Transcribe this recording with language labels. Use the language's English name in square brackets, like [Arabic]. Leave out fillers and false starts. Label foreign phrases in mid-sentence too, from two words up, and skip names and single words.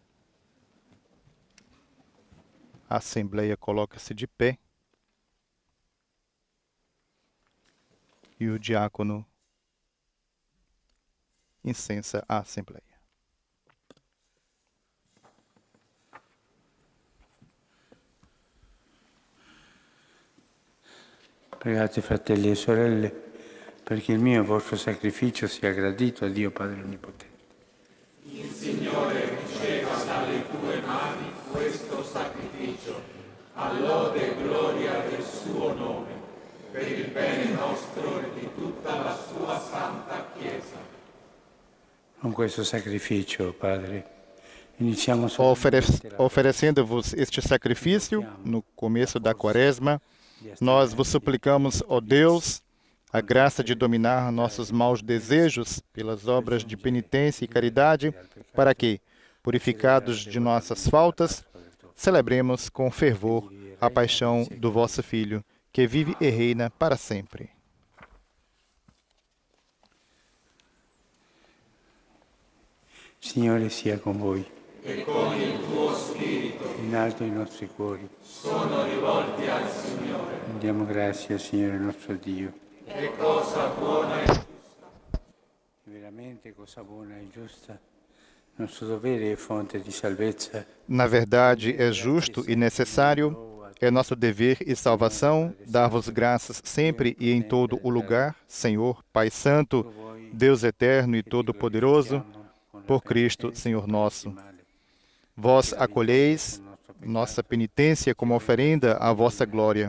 [Portuguese] a Assembleia coloca-se de pé e o diácono incensa a Assembleia. [Italian] Pregate, fratelli e sorelle, perché il mio e vostro sacrificio sia gradito a Dio Padre Onnipotente. Il Signore riceva dalle tue mani questo sacrificio, a lode e gloria del suo nome, per il bene nostro e di tutta la sua santa Chiesa. Con questo sacrificio, Padre, [Portuguese] Oferecendo-vos este sacrifício no começo da Quaresma, nós vos suplicamos, ó Deus, a graça de dominar nossos maus desejos pelas obras de penitência e caridade, para que, purificados de nossas faltas, celebremos com fervor a paixão do vosso Filho, que vive e reina para sempre. [Italian] Signore sia con voi. E con il tuo spirito In alto i nostri cuori. sono rivolti al Signore. Rendiamo grazie al Signore nostro Dio. Che cosa buona e giusta. Veramente cosa buona e giusta. Nostro dovere e fonte di salvezza. [Portuguese] Na verdade, é justo e necessário, é nosso dever e salvação dar-vos graças sempre e em todo o lugar, Senhor, Pai Santo, Deus eterno e todo-poderoso, por Cristo, Senhor nosso. Vós acolheis nossa penitência como oferenda à vossa glória.